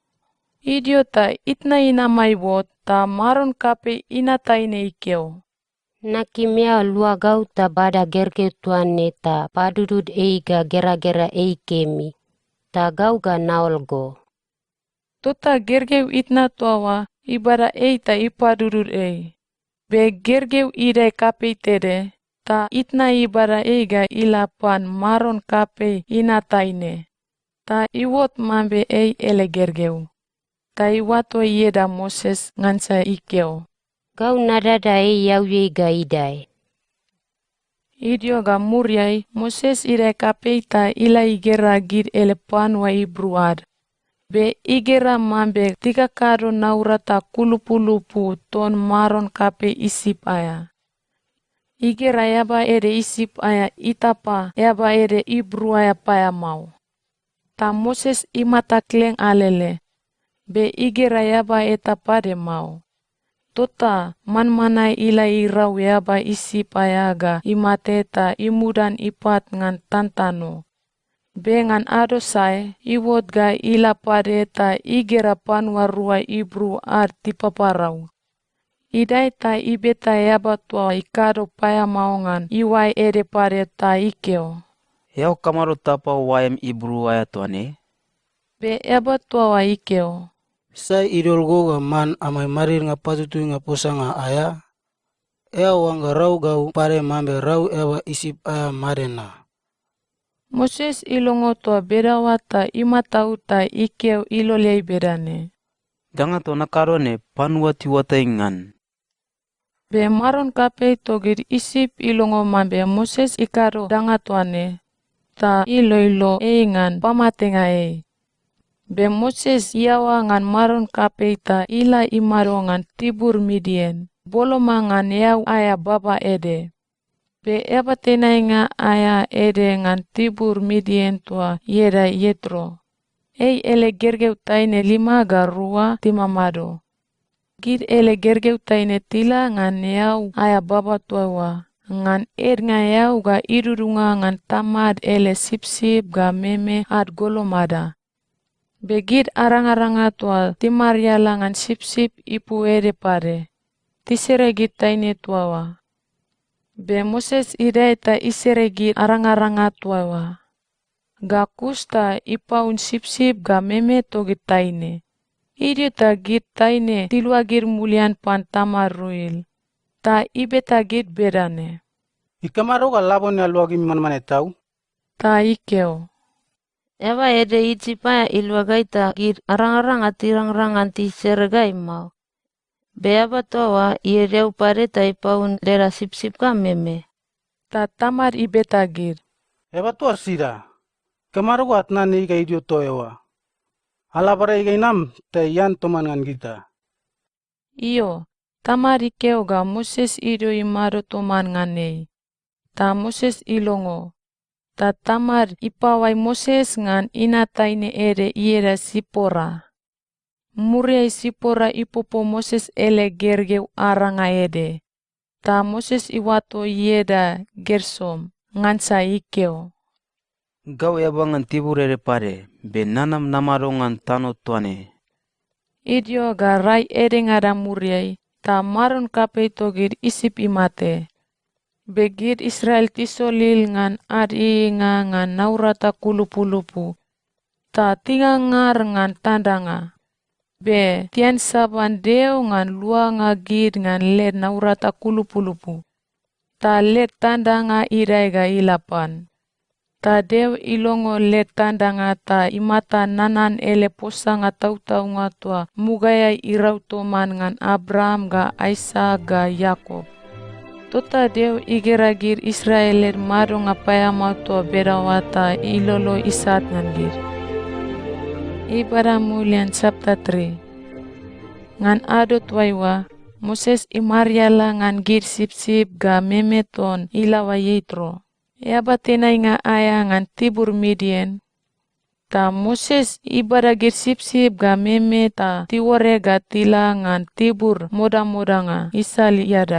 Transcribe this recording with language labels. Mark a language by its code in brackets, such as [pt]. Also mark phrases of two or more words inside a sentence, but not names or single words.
[mna] Idiota itna ina maibot ta maron kape ina taine ikeo. Nakimia lua gau ta bada gerge tuane ta padudud eiga gera-gera eikemi. Ta gau ga naolgo. Tota gergeu itna tuawa ibada ta ipadudud ei. Be gergeu idai kape tede, ta itna ibada eiga ilapan maron kape ina taine. Ta iwot mambe ele gergeu. Ta iwato ieda Moses ngansa ikeo. Gau nadada yau ga idai. Idio ga muriai, Moses idai kape ta ila igera gid ele panwa Ibruad. Be igera mambe 3 kado naurata kulupu-lupu ton maron kape isip aya. Igera yaba ede isip aya itapa yaba ede Ibru aya paya mau. Ta Moses imata kleng alele. Be igera yaba eta pade mau. Tota man-manai ila irau yaba isip ayaga imateta imudan ipat ngan tantano. Be ngan adosai iwot ga ila padeta igera panwa rua Ibru ar tipaparau. Idai ta ibeta yaba tua ikado paya maungan iwai ede padeta ikeo. Yau kamaro tapa wayam Ibru aya tuane? Be yaba tua wa ikeo. Sai idol goga man amai marir nga patutu nga posa nga aya. Ea wanga rau gau pare mambe rau ewa isip aya madena. Moses ilongo tua bedawa ta imatau ta ikeo ilolei bedane. Danga to nakarone panua tiwata ingan. Be maron kape togir isip ilongo mambe Moses ikaro danga tuane. Ta ilo ingan pamatenga ei. Be Moses iawa ngan maron kape ta ila imaro ngan tibur Midien. Boloma ngan yau aya baba ede. Be eba tenai nga aya ede ngan tibur Midien tua yeda Yetro. Ei ele gergeu taine 5 ga 2 timamado. Gid ele gergeu taine tila ngan yau aya baba tua ngan nga yau ga idudunga ngan tamad ele sip-sip ga meme ad golomada. Begid arang-aranga tua timaria langan sip-sip ipu ede pare. Tisere gid taine tuawa. Be Moses idai ta isere gid arang-aranga tuawa. Ga kusta ipaun sip-sip ga meme togid taine. Idio ta gid taine tilua gid mulian pan tamar ruil. Ta ibeta gid bedane. Ikamaro ga labon ya luagi man tau. Ta ikeo. Eva ede itipa iluagaita gid arang-arang atirang-rang anti sergai mau. Beaba toa iedeu pareta ipaun lera sip-sip ka meme. Ta tamar ibeta gid. Eba tuar sida. Kamaro ga atnan iga idio to ewa. Alabara iga inam te yan toman ngan kita. Iyo, tamar ikeo ga Moses idio imaro toman nganei. Ta Moses ilongo. Ta tamar ipawai Moses ngan ina taine ede ieda Sipora. Muriai Sipora ipopo Moses ele gergeu aranga ede. Ta Moses iwato yeda Gersom ngansa ikeo. Gau yabangan tiburere pare, be nanam namarongan tano tuane. Idio ga rai edengada muriai, ta maron kapei togir isip imate. Begir Israel tisolil ngan adi ngan naurata kulupu-lupu. Ta tingangar ngan tandanga. Be tian saban deo ngan luanga gid ngan let naurata kulupu-lupu. Ta let tandanga irai ga ilapan. Ta deo ilongo let tandanga ta imata nanan ele posanga tau-tau nga tua mugaya irau toman ngan Abraham ga Isaac ga Yakob. Tota deo igeragir Israel let mado nga payama tua berawata ilolo isat ngan gir. Ibadah mulian chapter 3. Ngan adot waiwa, Moses imariala ngan gir sip-sip ga memeton ilawa yitro. Yaba tenai nga aya ngan tibur Midian. Ta Moses ibadah gir sip-sip ga meme ta tiwore ga tila ngan tibur moda-moda nga isali yadak.